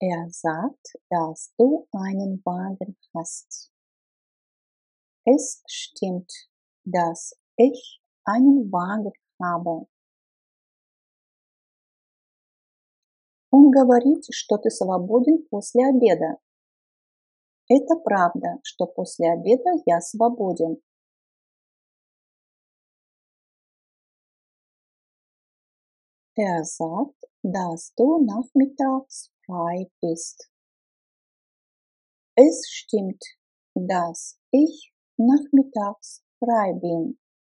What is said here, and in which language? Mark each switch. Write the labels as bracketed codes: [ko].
[de] Sagt, dass du einen Wagen hast. Es stimmt, dass ich einen Wagen habe. [ru] Он говорит, что ты свободен после обеда. Это правда, что после обеда я свободен. [de] Sagt, dass du nachmittags frei bist. Es stimmt, dass ich nachmittags frei bin.